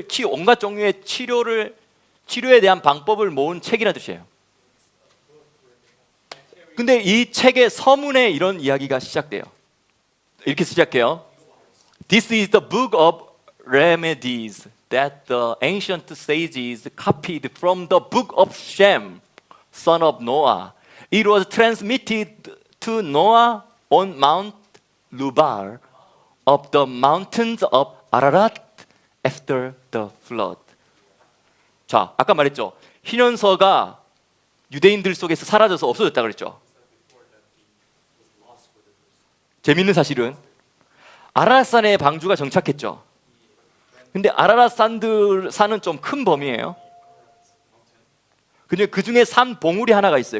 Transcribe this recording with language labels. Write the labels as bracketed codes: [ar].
[ko] 온갖 종류의 치료에 대한 방법을 모은 책이라는 뜻이에요. 근데 이 책의 서문에 이런 이야기가 시작돼요. 이렇게 시작해요. [en] This is the book of remedies that the ancient sages copied from the book of Shem, son of Noah. It was transmitted to Noah on Mount Lubar of the mountains of Ararat after the flood. [ko] 자, 아까 말했죠. 희년서가 유대인들 속에서 사라져서 없어졌다 그랬죠. 재밌는 사실은 아라랏산에 방주가 정착했죠. 근데 아라랏산은 좀 큰 범위예요. 근데 그 중에 산 봉우리 하나가 있어요.